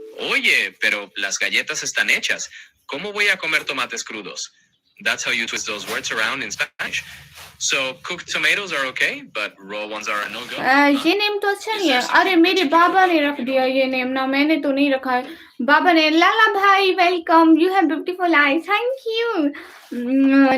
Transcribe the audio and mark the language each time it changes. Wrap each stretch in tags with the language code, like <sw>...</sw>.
<es>Oye, pero las galletas están hechas. ¿Cómo voy a comer tomates crudos?</es> <en>That's how you twist those words around in Spanish. So cooked tomatoes are okay, but raw ones are a no-go.</en> <hi>ये name तो अच्छा नहीं है। अरे मेरे बाबा ने रख दिया ये नेम ना, मैंने तो नहीं रखा है। बाबा ने।</hi> <en>Lala bhai welcome, you have beautiful eyes, thank you.</en>